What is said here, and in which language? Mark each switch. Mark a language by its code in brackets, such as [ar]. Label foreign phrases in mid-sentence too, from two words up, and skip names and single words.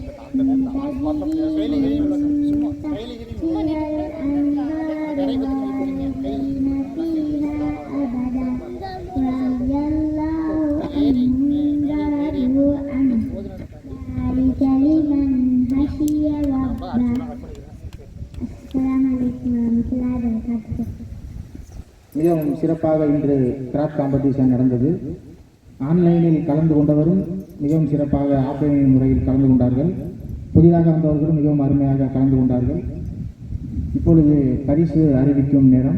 [ar] تجري من تحتها الأنهار خالدين فيها أبدا رضي الله عنهم ورضوا عنه ذلك لمن خشي ربه. السلام عليكم ورحمة الله وبركاته. [ta] மிகவும் சிறப்பாக இன்று [en] craft competition [ta] நடந்தது. ஆன்லைனில் கலந்து கொண்டவரும் மிகவும் சிறப்பாக ஆஃப்லைன் முறையில் கலந்து கொண்டார்கள். புதிதாக வந்தவர்களும் மிகவும் அருமையாக கலந்து கொண்டார்கள். இப்பொழுது பரிசு அறிவிக்கும் நேரம்.